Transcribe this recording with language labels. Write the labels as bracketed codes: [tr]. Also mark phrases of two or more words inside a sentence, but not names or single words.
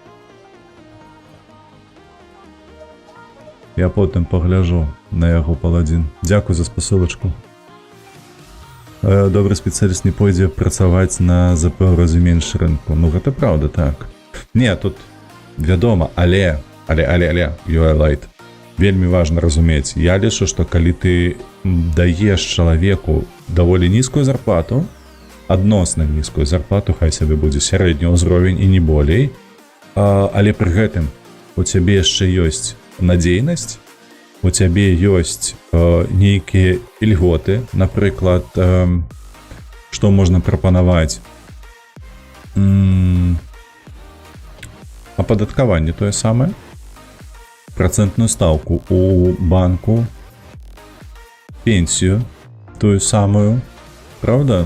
[be] Я потым пагляжу на яго паладзін. Дзякуй за спасылачку. Добры спецыяліст не пойдзе працаваць на ЗП разу менш рынку. Ну, гэта праўда, так. Не, тут вядома, але, [en] you are right. [be] Вельмі важна разумець. Я лічу, што калі ты даеш чалавеку даволі нізкую зарплату, адносна нізкую зарплату, хай сабе будзе сярэдні ўзровень і не болей, але пры гэтым у цябе яшчэ ёсць надзейнасць, у цябе ёсць нейкія ільготы, напрыклад, што можна прапанаваць, ападаткаванне тое самае, працэнтную стаўку у банку, пенсію тую самую, правда?